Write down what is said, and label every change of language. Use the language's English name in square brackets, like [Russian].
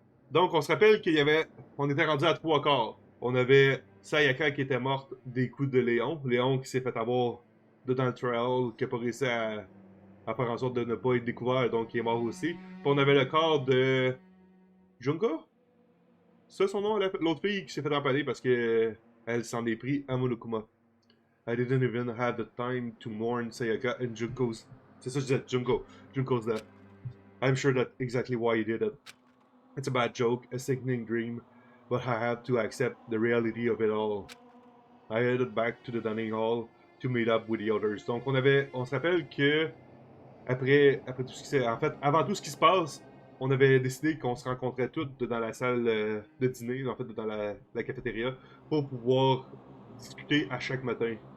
[French] Donc, on se rappelle qu'il y avait... On était rendu à 3 quarts. On avait Sayaka qui était morte des coups de Léon. Léon qui s'est fait avoir dedans le trial, qui n'a pas réussi à faire en sorte de ne pas être découvert, donc il est mort aussi. Puis on avait le corps de... Junko? C'est son nom, l'autre fille qui s'est fait empaler parce que elle s'en est pris à Monokuma. [English] I didn't even have the time to mourn Sayaka and Junko's... [French] C'est ça que je disais, [English] Junko's death. I'm sure that's exactly why he did it. It's a bad joke, a sickening dream, but I had to accept the reality of it all. I headed back to the dining hall to meet up with the others. [French] Donc on se rappelle que après tout ce qui s'est... En fait, avant tout ce qui se passe, on avait décidé qu'on se rencontrait toutes dans la salle de dîner, en fait, dans la cafétéria, pour pouvoir discuter à chaque matin.